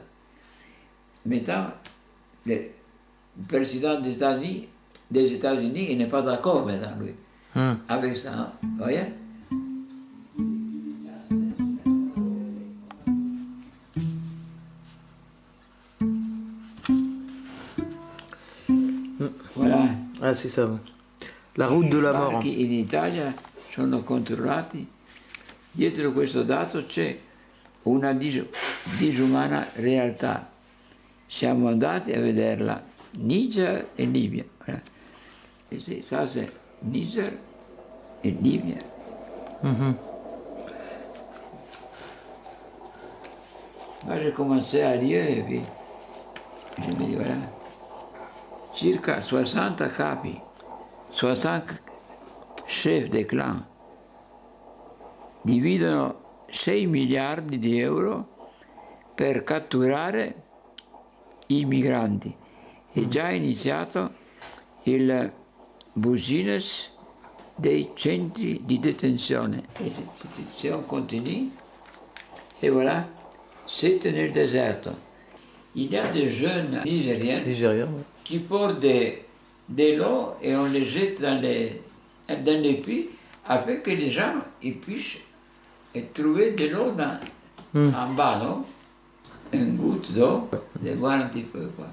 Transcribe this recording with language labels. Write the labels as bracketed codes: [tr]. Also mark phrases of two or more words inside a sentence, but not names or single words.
[fr] Maintenant, le président des États-Unis, il n'est pas d'accord maintenant, lui, avec ça, hein? Vous voyez? Voilà. Ah, c'est ça. La route de la mort. [it] In Italia sono controllati. Dietro questo dato c'è una disumana realtà. Siamo andati a vederla, Niger e Libia. [fr] Et ça c'est Niger et Libia. Moi j'ai commencé à lire et puis je me dis voilà. [it] Circa 60 capi, 60 [fr] chefs de clan [it] dividono 6 miliardi di euro per catturare i migranti. È già iniziato il business dei centri di detenzione. [fr] Et si on continue, et voilà, c'est [it] nel deserto. [fr] Il y a des jeunes Nigériens qui portent de l'eau et on les jette dans les puits afin que les gens ils puissent trouver de l'eau en bas, non? Une goutte d'eau, de voir un petit peu, quoi.